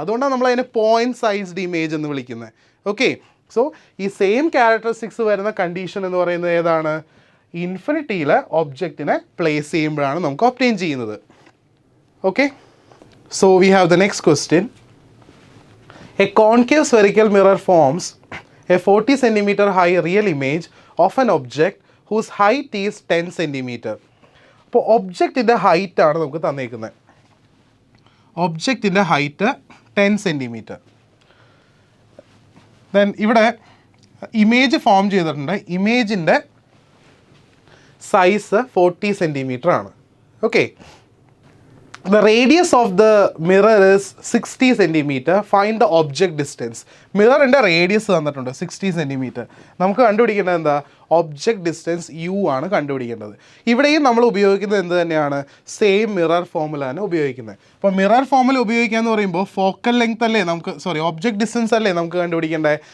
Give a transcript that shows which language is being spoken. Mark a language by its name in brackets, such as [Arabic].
[Malayalam] അതുകൊണ്ടാണ് നമ്മൾ അതിനെ പോയിൻറ്റ് സൈസ്ഡ് ഇമേജ് എന്ന് വിളിക്കുന്നത്. ഓക്കെ, സോ ഈ സെയിം ക്യാരക്ടറിസ്റ്റിക്സ് വരുന്ന കണ്ടീഷൻ എന്ന് പറയുന്നത് ഏതാണ്? ഇൻഫിനിറ്റിയിൽ ഒബ്ജക്റ്റിനെ പ്ലേസ് ചെയ്യുമ്പോഴാണ് നമുക്ക് ഒബ്റ്റെയിൻ ചെയ്യുന്നത്. [English] Okay, so we have the next question. A concave spherical mirror forms a 40 cm high real image of an object whose height is 10 cm. [Malayalam] അപ്പോൾ ഒബ്ജക്റ്റിൻ്റെ ഹൈറ്റ് ആണ് നമുക്ക് തന്നേക്കുന്നത്. ഒബ്ജക്റ്റിൻ്റെ ഹൈറ്റ് 10 cm. ദെൻ ഇവിടെ ഇമേജ് ഫോം ചെയ്തിട്ടുണ്ട്. ഇമേജിൻ്റെ size 40 cm ആണ്. [English] Okay, the radius of the mirror is 60 cm. Find the object distance. [Malayalam] മിററിൻ്റെ radius തന്നിട്ടുണ്ട് 60 cm. നമുക്ക് കണ്ടുപിടിക്കേണ്ടത് എന്താ? ഒബ്ജക്റ്റ് ഡിസ്റ്റൻസ് യു ആണ് കണ്ടുപിടിക്കേണ്ടത്. ഇവിടെയും നമ്മൾ ഉപയോഗിക്കുന്നത് എന്ത് തന്നെയാണ്? സെയിം മിറർ ഫോമുലാണ് ഉപയോഗിക്കുന്നത്. അപ്പോൾ മിറർ ഫോമുല ഉപയോഗിക്കുക എന്ന് പറയുമ്പോൾ ഫോക്കൽ ലെങ്ത് അല്ലേ നമുക്ക്, സോറി ഒബ്ജക്റ്റ് ഡിസ്റ്റൻസ് അല്ലേ നമുക്ക് കണ്ടുപിടിക്കേണ്ടത്.